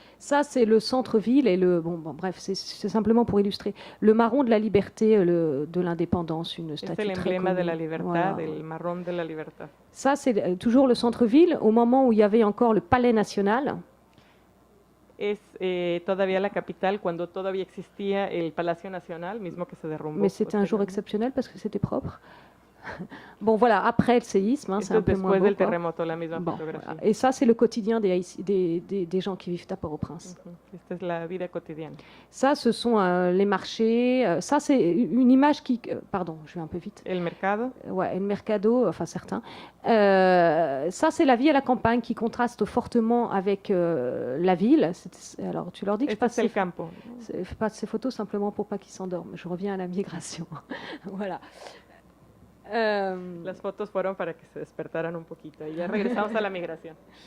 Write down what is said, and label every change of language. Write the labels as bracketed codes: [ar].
[fr] Ça c'est le centre-ville et bref, c'est simplement pour illustrer. Le marron de la liberté, de l'indépendance, une statue très connue. C'est l'emblème [es] de la libertad, el marrón de la libertad. [fr] Ça c'est toujours le centre-ville, au moment où il y avait encore le palais national. [es] Es todavía la capital cuando todavía existía el Palacio Nacional, mismo que se derrumbó. [fr] Mais c'était un jour exceptionnel parce que c'était propre. Bon, voilà, après le séisme, c'est un peu moins beau. [es] Del terremoto, la misma fotografía. [fr] Voilà. Et ça, c'est le quotidien des gens qui vivent à Port-au-Prince. [es] Esta es la vida cotidiana. [fr] Ça, ce sont les marchés. Ça, c'est une image qui... pardon, je vais un peu vite. [es] El mercado. [fr] Ouais, [es] el mercado, [fr] enfin certains. Ça, c'est la vie à la campagne qui contraste fortement avec la ville. Alors, tu leur dis que je passe ces photos simplement pour pas qu'ils s'endorment. Je reviens à la migration. Voilà. [es] Las fotos fueron para que se despertaran un poquito y ya regresamos a la migración.